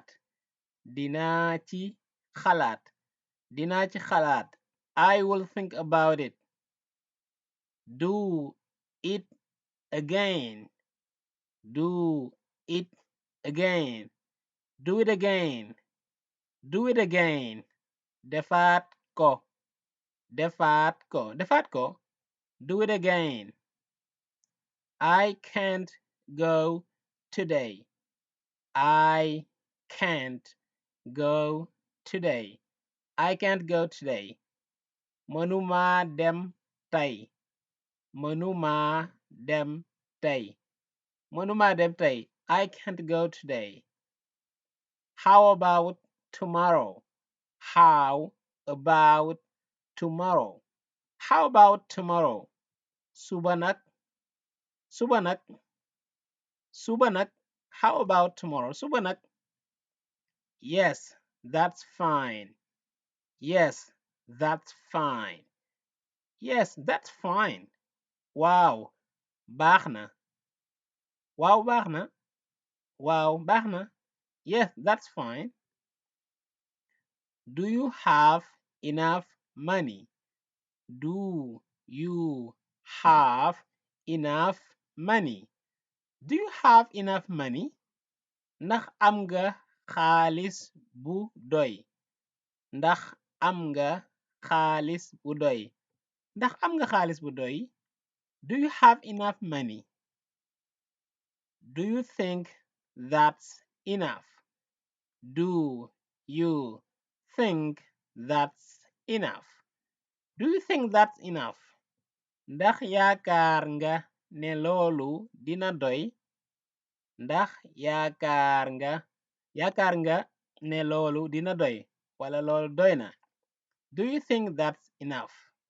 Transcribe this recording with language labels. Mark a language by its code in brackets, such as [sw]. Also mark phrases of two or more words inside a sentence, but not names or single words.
[wo] Dinaa ci xalaat. Dinaa ci xalaat. [en] I will think about it. Do it again. Do it again. Do it again. Do it again. [wo] Defaat ko. Defaat ko. Defaat ko. [en] Do it again. I can't go today. I can't go today. I can't go today. [wo] Mënuma dem tey. Mënuma dem tey. Mënuma dem tey. [en] I can't go today. How about tomorrow? How about tomorrow? How about tomorrow? [wo] Suba nag. Suba nag. Suba nag. [en] How about tomorrow? [wo] Suba nag. [en] Yes, that's fine. Yes, that's fine. Yes, that's fine. [wo] Waaw, baax na. Waaw, baax na. Waaw, baax na. [en] Yes, that's fine. Do you have enough money? Do you have enough money? Do you have enough money? [wo] Ndax am nga xaalis bu doy? Ndax am nga xaalis bu doy? Ndax am nga xaalis bu doy? [en] Do you have enough money? Do you think that's enough? Do you think that's enough? Do you think that's enough? [wo] Ndax yaakaar nga ne loolu dina doy? Ndax yaakaar nga ne loolu dina doy wala loolu doy na? [en] Do you think that's enough?